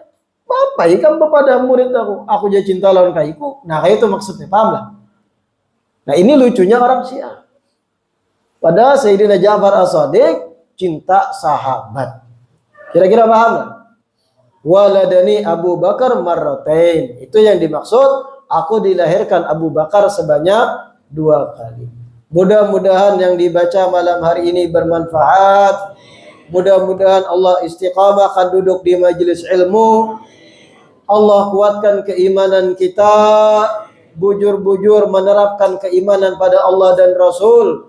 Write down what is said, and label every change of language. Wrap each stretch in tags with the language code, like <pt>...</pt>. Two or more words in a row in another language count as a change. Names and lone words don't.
<bjn>Bapak ikan bepadah murid aku. Aku jadi cinta lawan kaiku. Nah kayak itu maksudnya, paham lah. Nah ini lucunya orang Syiah.</bjn> <id>Padahal Sayyidina Ja'far As-Shadiq cinta sahabat. Kira-kira paham lah?</id> <ar>Waladani Abu Bakar marratain.</ar> <id>Itu yang dimaksud. Aku dilahirkan Abu Bakar sebanyak 2 kali. Mudah-mudahan yang dibaca malam hari ini bermanfaat. Mudah-mudahan Allah istiqamahkan duduk di majelis ilmu. Allah kuatkan keimanan kita. Bujur-bujur menerapkan keimanan pada Allah dan Rasul.</id>